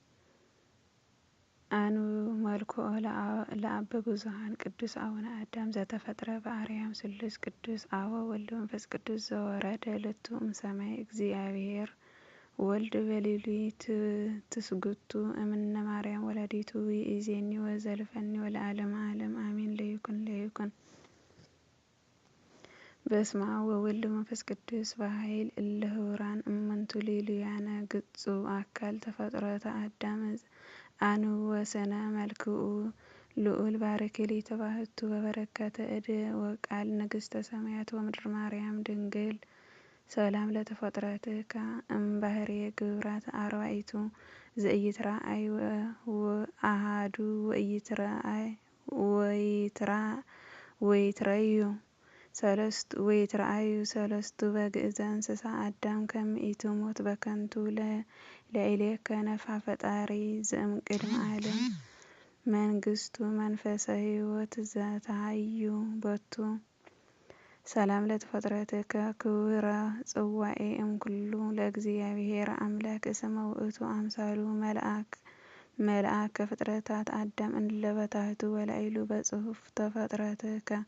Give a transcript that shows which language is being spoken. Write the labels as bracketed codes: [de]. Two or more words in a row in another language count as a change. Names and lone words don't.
[gez] አንብብ መልክዖ ለአብ ብዙኃን ቅዱስ አቡነ አዳም ዘተፈጥረ በአርያም ስሉስ ቅዱስ አብ ወወልድ ወመንፈስ ቅዱስ ዘወረደ ልቱ እምሰማይ እግዚአብሔር ወልድ በሌሊት ትስግቱ እምነ ማርያም ወላዲቱ ይእዜኒ ወዘልፈኒ ወለዓለመ ዓለም አሜን። ለይኩን በስመ አብ ወወልድ ወመንፈስ ቅዱስ በኃይል እለ ህቡራን እሙንቱ ሌሉያነ ግጹ አካል ተፈጥሮተ አዳም አንብቦ ስነ መልክዑ ልዑል ባርክ ሊተባህቱ በበረከተ እድ ወቃል ንግሥተ ሰማያት ወምድር ማርያም ድንግል ሰላም ለተፈጥሮትከ እምባሕርየ ግብራት አርባዕቱ ዘኢይትረአዩ ወአሐዱ ወይትረአዩ ሰለስቱ በግዕዘ እንስሳ አዳም ከመ ኢትሙት በከንቱ ለኢሌከ ነፍሐ ፈጣሪ ዘእምቅድመ ዓለም መንግሥቱ መንፈሰ ሕይወት ዘተሃዩ ቦቱ ሰላም ለተፈጥሮትከ ክቡረ ጽዋዔ እምኩሉ ለእግዚአብሔር አምላክ እስመ ውእቱ አምሳሉ መልአክ ከፍጥረታት አዳም እለ በታሕቱ ወላዕሉ በጽሑፍ ተፈጥሮትከ